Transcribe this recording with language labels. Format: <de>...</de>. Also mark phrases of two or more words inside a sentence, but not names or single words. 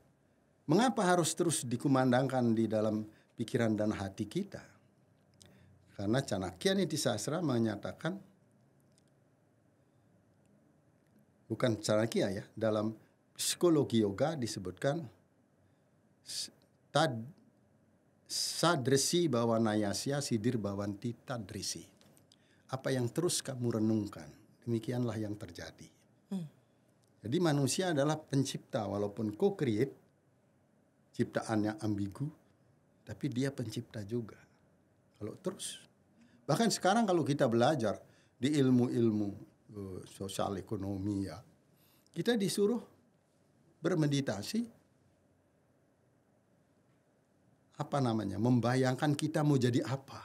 <id>Mengapa harus terus dikumandangkan di dalam pikiran dan hati kita? Karena Chanakya Niti Sastra menyatakan, bukan Chanakya ya, dalam psikologi yoga disebutkan</id> <sa>sadresi bawanayasya sidir bawanti tadresi.</sa> <id>Apa yang terus kamu renungkan, demikianlah yang terjadi. Jadi manusia adalah pencipta, walaupun co-create, ciptaannya ambigu, tapi dia pencipta juga. Kalau terus, bahkan sekarang kalau kita belajar di ilmu-ilmu sosial ekonomi ya, kita disuruh bermeditasi, membayangkan kita mau jadi apa.</id>